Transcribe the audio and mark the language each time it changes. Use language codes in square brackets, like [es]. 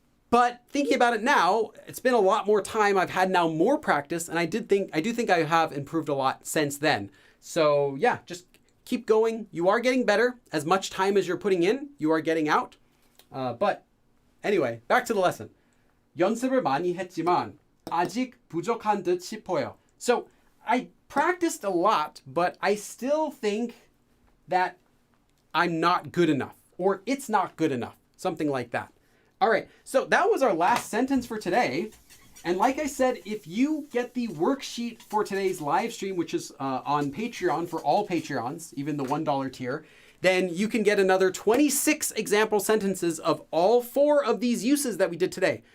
[en] But thinking about it now, it's been a lot more time. I've had now more practice, and I do think I have improved a lot since then. So yeah, just keep going. You are getting better. As much time as you're putting in, you are getting out. But anyway, back to the lesson. [ko] 연습을 많이 했지만 아직 부족한 듯 싶어요. [en] So I practiced a lot, but I still think that I'm not good enough, or it's not good enough, something like that. All right, so that was our last sentence for today. And like I said, if you get the worksheet for today's live stream, which is on Patreon for all Patreons, even the $1 tier, then you can get another 26 example sentences of all 4 of these uses that we did today.